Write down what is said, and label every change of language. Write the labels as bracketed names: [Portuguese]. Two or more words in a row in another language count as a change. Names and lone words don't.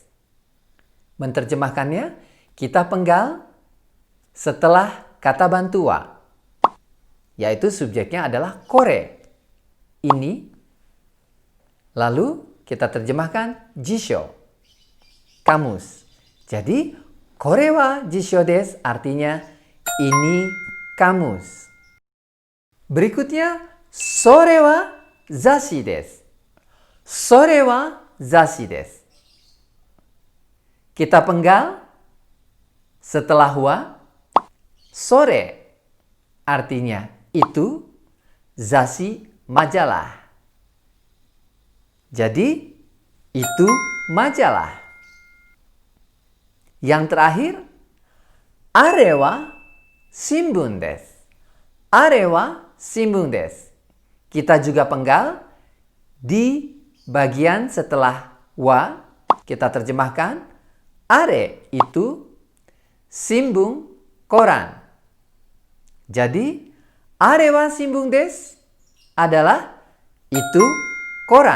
[Indonesian] Menerjemahkannya, kita penggal setelah kata bantu wa, yaitu subjeknya adalah kore, ini. Lalu kita terjemahkan jisho, kamus. Jadi, [Japanese] これは辞書です [Indonesian] artinya ini kamus. Berikutnya, [Japanese] それは雑誌です. それは雑誌です. [Indonesian] Kita penggal setelah wa, sore artinya itu, zashi majalah. Jadi, itu majalah. Yang terakhir, [Japanese] あれは新聞です. あれは新聞です. [Indonesian] Kita juga penggal di bagian setelah wa, kita terjemahkan are itu, shimbun koran. Jadi, [Japanese] あれは新聞です [Indonesian] adalah itu koran.